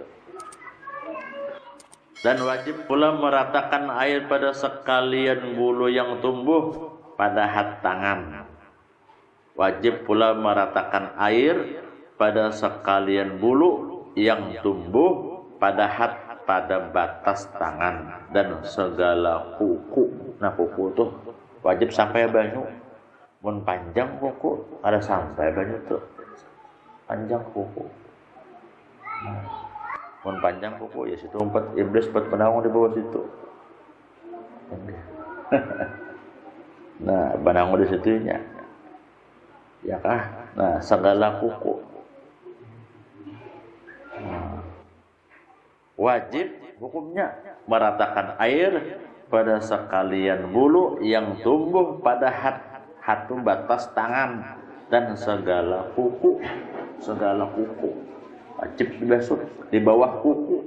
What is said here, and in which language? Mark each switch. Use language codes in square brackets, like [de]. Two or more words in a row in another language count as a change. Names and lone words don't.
[id] Dan wajib pula meratakan air pada sekalian bulu yang tumbuh pada hat tangan. Wajib pula meratakan air pada sekalian bulu yang tumbuh pada hat pada batas tangan dan segala kuku. [bjn] Nah kuku tuh wajib sampai banyu. Mun panjang kuku ada sampai banyu tuh. Panjang kuku. Mun panjang kuku ya situ empat iblis buat penawang di bawah situ. Nah penawang di situnya. Ya kah? Nah segala kuku. [id] Wajib hukumnya meratakan air pada sekalian bulu yang tumbuh pada hatu batas tangan dan segala kuku. Wajib dibasuh di bawah kuku.